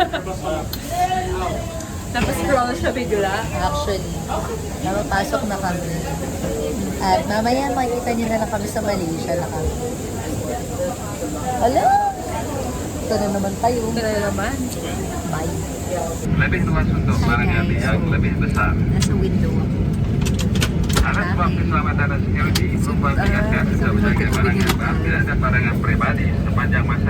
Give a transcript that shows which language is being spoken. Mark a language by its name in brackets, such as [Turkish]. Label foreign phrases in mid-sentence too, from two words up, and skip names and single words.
[Filipino] Tapos scroll siya bigla. Actually, napapasok na kami. At mamaya makikita niyo na lang kami sa Malaysia na kami. Hello! Ito na naman tayo. Ito na naman. Bye. [Malay] Lebih luas untuk barang-barang yang lebih besar. [Filipino] Nasa window ako. [Malay] Alat sebab keselamatan dan security, perubahan mengingatkan untuk menjaga barang yang tidak ada barangan pribadi sepanjang masa.